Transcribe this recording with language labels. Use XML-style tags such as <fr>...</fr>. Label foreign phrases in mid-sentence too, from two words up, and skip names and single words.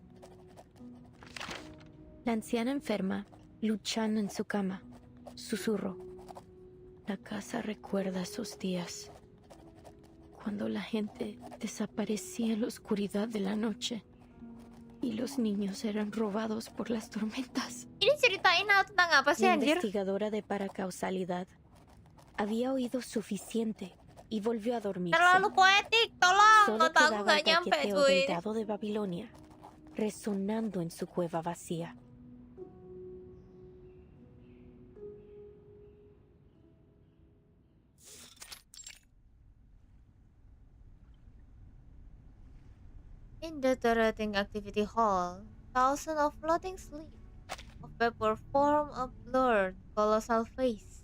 <es>La anciana enferma, luchando en su cama, susurró. La casa recuerda esos días, cuando la gente desaparecía en la oscuridad de la noche y los niños eran robados por las tormentas.</es> <id>Ini ceritain tentang apa sih,</id> <es>La</es> <id>anjir?</id> <es>investigadora de paracausalidad había oído suficiente y volvió a dormirse.</es> <id>Terlalu poetik, tolong.</id> <es>Solo</es> <id>Otak aku</id> <es>quedaba</es> <id>nggak</id> <es>el</es> <id>nyampe,</id> <es>traqueteo</es> <id>cuy.</id> <es>del dado de Babilonia resonando en su cueva vacía.</es> <en>In the Terrating Activity Hall, thousands of floating slips of paper form a blurred, colossal face.</en>